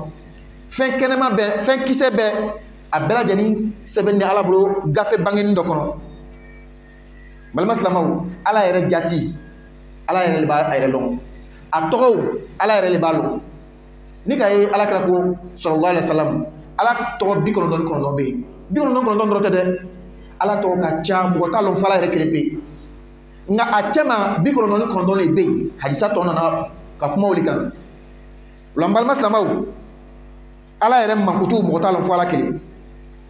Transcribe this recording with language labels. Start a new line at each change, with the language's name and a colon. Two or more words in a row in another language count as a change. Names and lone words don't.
Bambara: Fɛn kɛnɛma bɛɛ, fɛn kisɛ bɛɛ, a bɛɛ lajɛlen sɛbɛnni ala bolo gafe bangeni dɔ kɔnɔ. Balima silamɛw, ala yɛrɛ jati, ala yɛrɛ le b'a yɛrɛ lɔn. A tɔgɔw ala yɛrɛ le b'a lɔn. Ni ka ye ala kira ko
Arabic: صلى الله عليه وسلم
Bambara: ala tɔgɔ 99 bɛ yen, 99 dɔrɔn tɛ dɛ, ala tɔgɔ ka ca mɔgɔ t'a lɔn fo ala yɛrɛ kelen pe. Nka a cɛ ma 99 de bɛ yen, hadisa tɔ nana ka kuma olu kan. O la n balima silamɛw, ala yɛrɛ mankutu mɔgɔ t'a lɔn fo ala kelen.